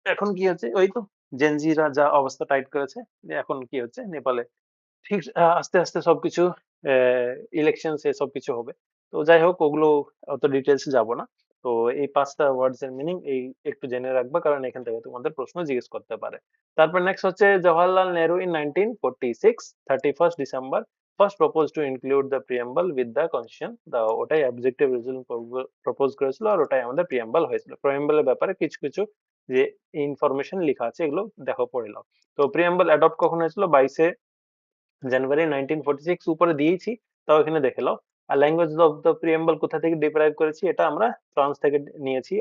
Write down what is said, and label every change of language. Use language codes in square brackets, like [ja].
[bn] এখন কি হচ্ছে ওই তো জেনজিরা যা অবস্থা টাইট করেছে, যে এখন কি হচ্ছে নেপালে ঠিক আস্তে, আস্তে সবকিছু অ্যা ইলেকশনস এ সবকিছু হবে। তো যাই হোক ওগুলো অত ডিটেইলস এ যাব না। তো এই ৫ টা ওয়ার্ডস এর মিনিং এই একটু জেনে রাখবা কারণ এখান থেকে তোমাদের প্রশ্ন জিজ্ঞেস করতে পারে। তারপর নেক্সট হচ্ছে [en] Jawaharlal Nehru in 1946 31st December first proposed to include the preamble with the constitution. [bn] ওটাই অবজেক্টিভ রেজোলিউশন প্রপোজ করেছিল আর ওটাই আমাদের প্রিয়াম্বল হয়েছিল। প্রিয়াম্বল এর ব্যাপারে কিছু, কিছু যে ইনফরমেশন লিখা আছে এগুলো দেখো পড়ে নাও। তো প্রিয়াম্বল অ্যাডপ্ট কখন হয়েছিল? 22 জানুয়ারি 1946 উপরে দিয়েছি, তাও এখানে দেখে নাও। আর ল্যাঙ্গুয়েজ অফ দ্য প্রিয়াম্বল কোথা থেকে ডিরাইভ করেছি? এটা আমরা ফ্রান্স থেকে নিয়েছি।